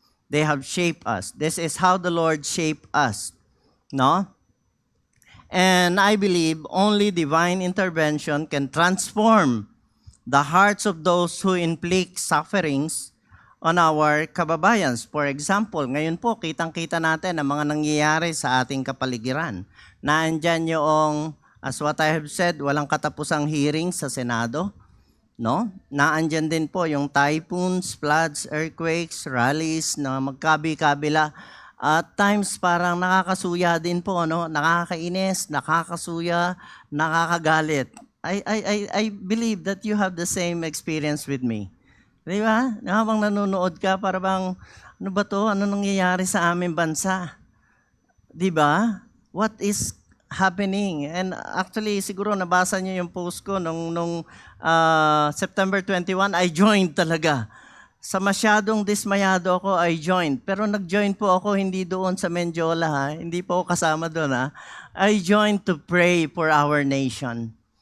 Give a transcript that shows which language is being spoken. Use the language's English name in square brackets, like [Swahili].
[English] They have shaped us. This is how the Lord shaped us. No? And I believe only divine intervention can transform the hearts of those who inflict sufferings on our kababayans. For example, [Filipino] ngayon po, kitang-kita natin ang mga nangyayari sa ating kapaligiran. Naandyan yung, [English] as what I have said, [Filipino] walang katapusang hearing sa Senado. No? Naandyan din po yung [English] typhoons, floods, earthquakes, rallies [Filipino] na magkabi-kabila. [English] At times [Filipino] parang nakakasuya din po, no? Nakakainis, nakakasuya, nakakagalit. [English] I believe that you have the same experience with me. [Filipino] Di ba? Habang nanonood ka, parang ano ba to? Ano nangyayari sa aming bansa? Di ba? [English] What is happening? And actually, [Filipino] siguro nabasa niyo yung post ko nung September 21, [English] I joined [Filipino] talaga. Sa masyadong dismayado ako, [English] I joined. [Filipino] Pero nag-join po ako hindi doon sa Mendiola, ha? Hindi po ako kasama doon, ha? [English] I joined to pray for our nation.